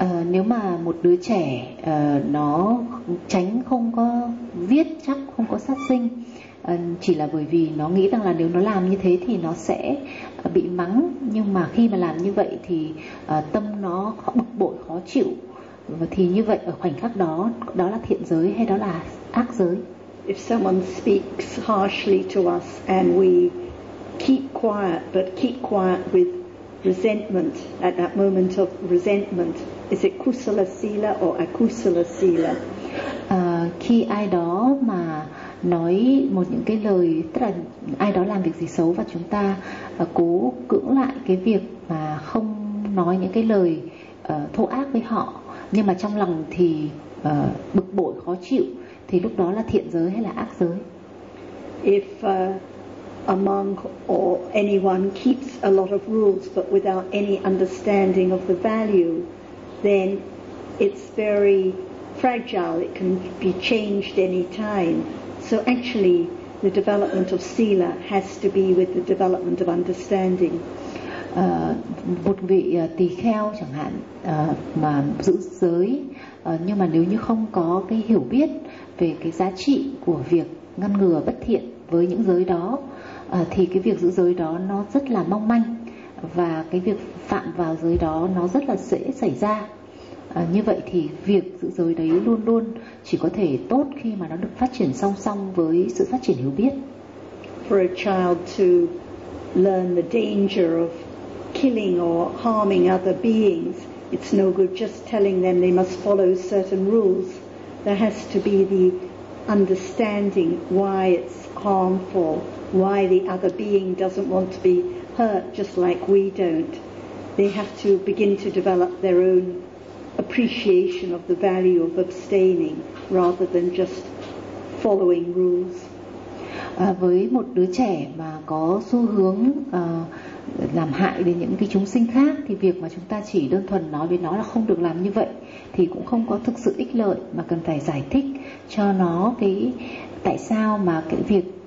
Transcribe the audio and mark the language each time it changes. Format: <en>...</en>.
<vi>Nếu mà một đứa trẻ nó tránh không có giết chóc, không có sát sinh, chỉ là bởi vì nó nghĩ rằng là nếu nó làm như thế thì nó sẽ bị mắng, nhưng mà khi mà làm như vậy thì tâm nó bực bội khó chịu, và thì như vậy ở khoảnh khắc đó, đó là thiện giới hay đó là ác giới?</vi> <en>If someone speaks harshly to us and we keep quiet, but keep quiet with resentment at that moment of resentment, is it kusala sila or akusala sila?</en> <vi>Khi ai đó mà nói một những cái lời, tức là ai đó làm việc gì xấu và chúng ta cố cưỡng lại cái việc mà không nói những cái lời thô ác với họ, nhưng mà trong lòng thì bực bội khó chịu, thì lúc đó là thiện giới hay là ác giới?</vi> <en>If a monk or anyone keeps a lot of rules but without any understanding of the value, then it's very fragile, it can be changed any time. So actually the development of sila has to be with the development of understanding.</en> <vi>Một vị tỳ kheo chẳng hạn mà giữ giới, nhưng mà nếu như không có cái hiểu biết về cái giá trị của việc ngăn ngừa bất thiện với những giới đó, thì cái việc giữ giới đó nó rất là mong manh, và cái việc phạm vào giới đó nó rất là dễ xảy ra. Như vậy thì việc giữ giới đấy luôn luôn chỉ có thể tốt khi mà nó được phát triển song song với sự phát triển hiểu biết.</vi> <en>For a child to learn the danger of killing or harming other beings, it's no good just telling them they must follow certain rules. There has to be the understanding why it's harmful, why the other being doesn't want to be hurt just like we don't. They have to begin to develop their own appreciation of the value of abstaining rather than just following rules.</en> <vi>Với một đứa trẻ mà có xu hướng làm hại đến những cái chúng sinh khác, thì việc mà chúng ta chỉ đơn thuần nói với nó là không được làm như vậy thì cũng không có thực sự ích lợi, mà cần phải giải thích cho nó cái tại sao mà cái việc</vi>